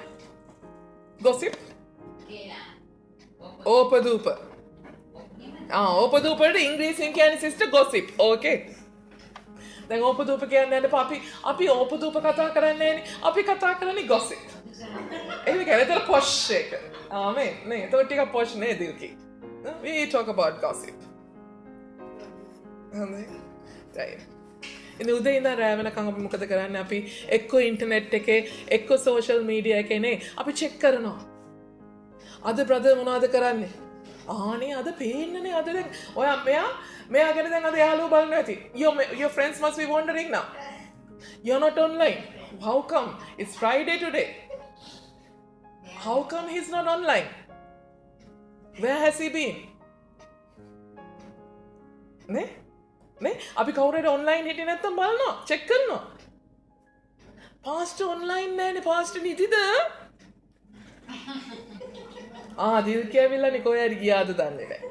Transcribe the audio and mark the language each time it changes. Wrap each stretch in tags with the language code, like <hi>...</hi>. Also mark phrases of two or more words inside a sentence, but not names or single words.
<si>ගොසිප්? ඕපදූප. ඕපදූපට ඉංග්‍රීසියෙන් කියන්නේ</si> <en>sister gossip.</en> <si>ඕකේ. දැන් ඕපදූප කියන්නේ නැද්ද? අපි ඕපදූප කතා කරන්නේ නෑනේ. අපි කතා කරන්නේ ගොසිප්. ඒක කියන්නේ පොෂ් එක. ආමේ. නේ, ඒක ටිකක් පොෂ් නේ දිල්කි.</si> <en>We talk about gossip. right.</en> <si>ඉතින් උදේ ඉඳන් රෑ වෙනකන් අපි මොකද කරන්නේ? අපි එක්ක ඉන්ටර්නෙට් එකේ එක්ක</si> <en>social media</en> <si>එකේ නේ අපි චෙක් කරනවා. අද බ්‍රදර් මොනවද කරන්නේ? ආනේ අද පේන්නනේ අද දැන් ඔයා මෙයා ගැන දැන් අද යාළුවෝ බලන්න ඇති.</si> <en>Your friends must be wondering now. You're not online. How come? It's Friday today. How come he's not online? Where has he been?</en> <si>නේ අපි කවුරුහරි ඔන්ලයින් හිටියේ නැත්තම් බලනවා චෙක් කරනවා.</si> <en>pastor online</en> <si>නැහැනේ පාස්ටර් නිදිද? දිල් කියවිලා නේ කොහේ හරි ගියාද දන්නේ නැහැ.</si>